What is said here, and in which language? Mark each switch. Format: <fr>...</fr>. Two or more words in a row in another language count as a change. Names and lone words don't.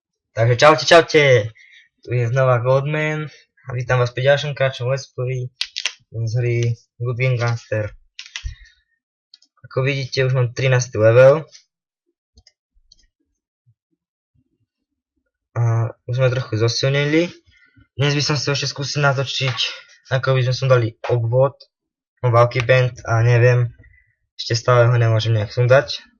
<sk>Takže čaute, čaute, tu je znova Goldman a vítam vás pri ďalšom kratšom</sk> <en>let's play</en> <sk>z hry Good Game Gangster. Ako vidíte, už mám 13. level a už sme trochu zosilnili. Dnes by som si ešte skúsil natočiť, ako by sme som dali obvod, Valky Band a neviem, ešte stále ho nemôžem nejak sundať.</sk>